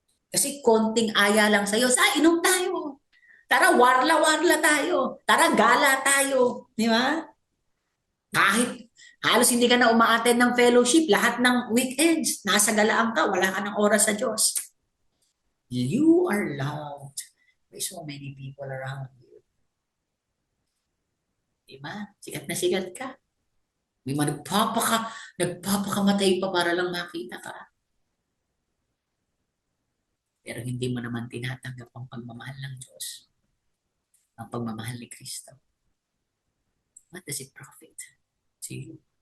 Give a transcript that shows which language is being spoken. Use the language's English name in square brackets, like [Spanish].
[Filipino] Kasi konting aya lang sa'yo, inom tayo. Tara, warla-warla tayo. Tara, gala tayo. Di ba? Kahit halos hindi ka na umaattend ng fellowship, lahat ng weekends, nasa galaan ka, wala ka ng oras sa Diyos. [English] You are loved by so many people around you. [Filipino] Di ba? Sikat na sikat ka. May mga nagpapakamatay pa para lang makita ka. Pero hindi mo naman tinatanggap ang pagmamahal ng Diyos. Ang pagmamahal ni Kristo. [English] What does it profit to you?